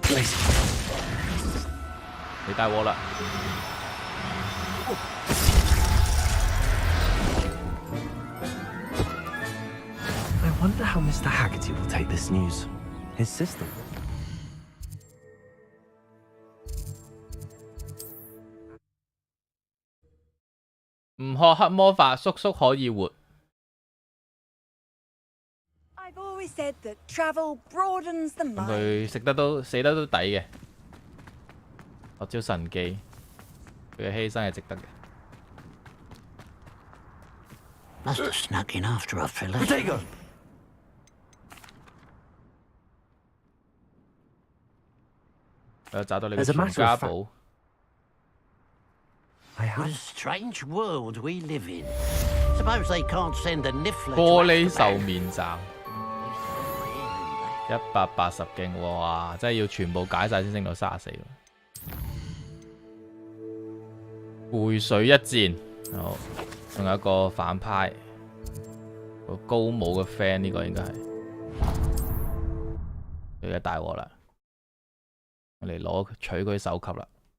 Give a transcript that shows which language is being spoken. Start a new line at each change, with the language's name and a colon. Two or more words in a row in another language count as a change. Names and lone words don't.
Cantonese: 你大鑊啦！
English: I wonder how Mr. Haggerty will take this news. His sister.
Cantonese: 唔學黑魔法，叔叔可以活。
English: I've always said that travel broadens the mind.
Cantonese: 佢食得都死得都抵嘅，學招神技，佢嘅犧牲係值得嘅。
English: Must have snuck in after our fillet. Potato.
Cantonese: 找到你嘅全家寶。
English: What a strange world we live in. Suppose they can't send a niffler.
Cantonese: 玻璃獸面罩，180勁，哇！真係要全部解晒先升到34喎。背水一戰，好，仲有一個反派，個高帽嘅 friend 呢個應該係，而家大鑊啦，我嚟取佢首級啦。